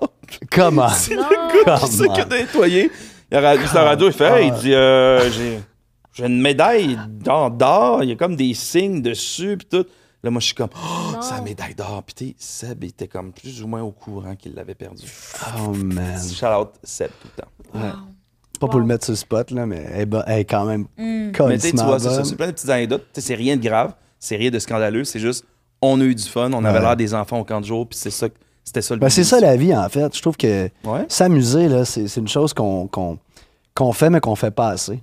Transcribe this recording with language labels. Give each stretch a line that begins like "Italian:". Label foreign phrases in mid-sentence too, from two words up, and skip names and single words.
French: Comment? C'est le gars qui s'occupe de nettoyer. Il a radio, sur la radio, il fait, hey, il dit, j'ai une médaille d'or, il y a comme des signes dessus, puis tout. Là, moi, je suis comme, oh, c'est la médaille d'or. Puis, tu sais, Seb était comme plus ou moins au courant qu'il l'avait perdu.
English: Oh, man. Shout out
French: Seb tout le temps. Ouais. Pas pour le mettre sur le spot, là, mais elle est quand même Mais tu sais, tu vois, c'est ça. C'est plein de petites anecdotes. Tu sais, c'est rien de grave, c'est rien de scandaleux. C'est juste, on a eu du fun, on avait Ouais. l'air des enfants au camp de jour, puis c'est C'était ça le Ben, but c'est de ça l'émission. la vie, en fait. Je trouve que Ouais. s'amuser, là, c'est une chose qu'on fait, mais qu'on fait pas assez.